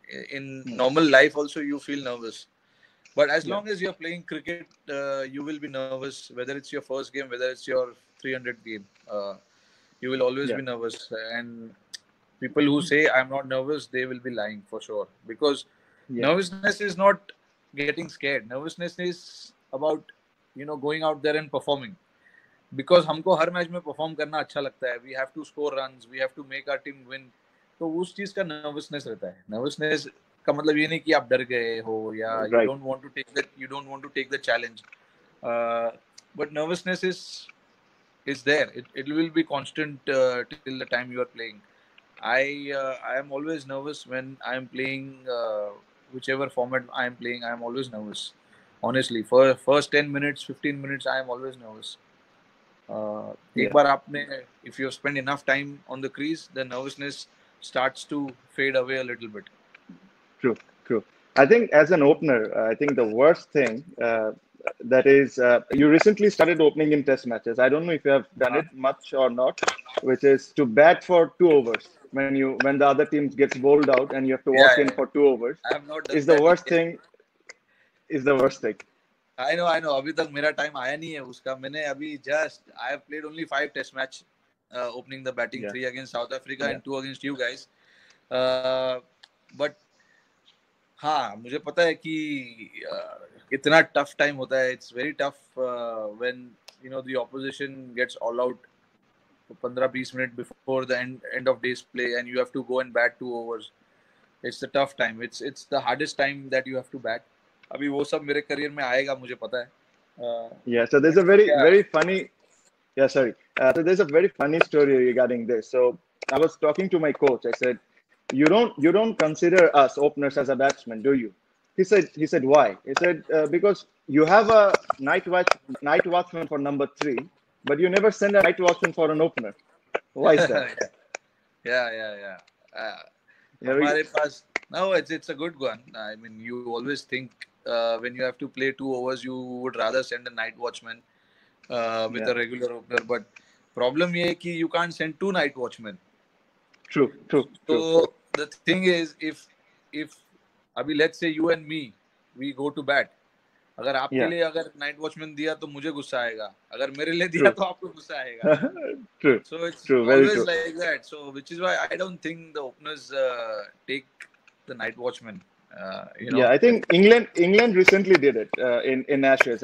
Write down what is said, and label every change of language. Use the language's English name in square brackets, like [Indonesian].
[English] In normal life also you feel nervous. But as long as you're playing cricket, you will be nervous, whether it's your first game, whether it's your 300th game. You will always be nervous. And people who say I'm not nervous, they will be lying for sure. Because nervousness is not getting scared. Nervousness is about, going out there and performing. [Hindi] Because हमको हर match में perform करना अच्छा लगता है. [English] We have to score runs. We have to make our team win. [Hindi] तो उस चीज का नर्वसनेस रहता है. नर्वसनेस का मतलब ये नहीं कि आप डर गए हो या [English] you don't want to take the challenge. But nervousness is there. It will be constant till the time you are playing. I am always nervous when I am playing whichever format I am playing. I am always nervous. Honestly, for first 10 minutes, 15 minutes, I am always nervous. [Hindi] एक बार आपने, [English] if you spend enough time on the crease, the nervousness starts to fade away a little bit. True. I think as an opener, I think the worst thing that is you recently started opening in test matches. I don't know if you have done it much or not, which is to bat for 2 overs when the other team gets bowled out and you have to walk in for 2 overs. I have not done is the worst thing. Is the worst thing. I know. [Hindi] अभी तक मेरा time आया नहीं है उसका. मैंने अभी [English] I have played only 5 test match, opening the batting, 3 against South Africa and 2 against you guys. [Hindi] But हाँ, मुझे पता है कि कितना tough time होता है. [English] It's very tough when the opposition gets all out 15-20 minutes before the end of day's play and you have to go and bat 2 overs. It's a tough time. It's the hardest time that you have to bat. [Hindi] अभी वो सब मेरे career में आएगा, मुझे पता है. [English] So there's a very funny. So there's a very funny story regarding this. So I was talking to my coach. I said, you don't consider us openers as a batsman, do you? He said why? He said because you have a night watchman for number 3, but you never send a night watchman for an opener. Why is that? Yeah. [Hindi] हमारे पास, [English] no, it's a good one. I mean, you always think when you have to play 2 overs, you would rather send a night watchman with a regular opener. But problem [Hindi] ये है कि [English] you can't send 2 night watchmen. True. So the thing is, if अभी let's say you and me, we go to bat. [Hindi] अगर आपके लिए अगर night watchman दिया तो मुझे गुस्सा आएगा, अगर मेरे लिए दिया तो आपको गुस्सा आएगा. [English] True. So it's True. Very always true. like that. So which is why I don't think the openers take the night watchman. Yeah, I think England recently did it in Ashes.